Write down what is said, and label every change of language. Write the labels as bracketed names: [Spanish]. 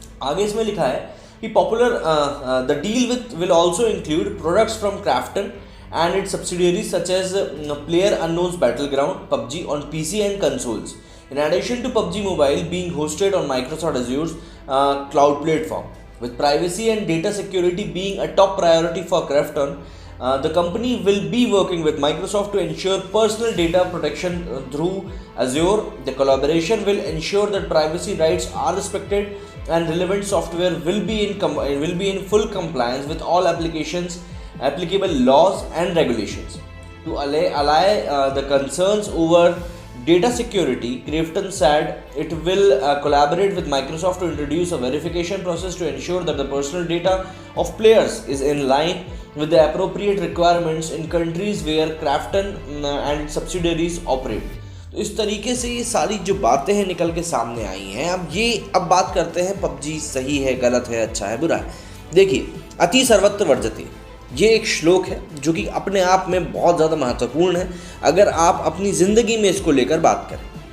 [Hindi] आगे इसमें लिखा है कि [English] The deal will also include products from Krafton and its subsidiaries such as player unknown's battleground PUBG on PC and consoles in addition to PUBG Mobile being hosted on Microsoft Azure's cloud platform. With privacy and data security being a top priority for Krafton, the company will be working with Microsoft to ensure personal data protection through Azure. The collaboration will ensure that privacy rights are respected and relevant software will be in full compliance with all applicable laws and regulations. To allay the concerns over data security, Krafton said it will collaborate with Microsoft to introduce a verification process to ensure that the personal data of players is in line with the appropriate requirements in countries where Krafton and its subsidiaries operate. [Hindi] तो इस तरीके से ये सारी जो बातें हैं निकल के सामने आई हैं। अब बात करते हैं पबजी सही है, गलत है, अच्छा है, बुरा है। देखिए, [Sanskrit] अति सर्वत्र वर्जते, [Hindi] ये एक श्लोक है जो कि अपने आप में बहुत ज़्यादा महत्वपूर्ण है अगर आप अपनी ज़िंदगी में इसको लेकर बात करें।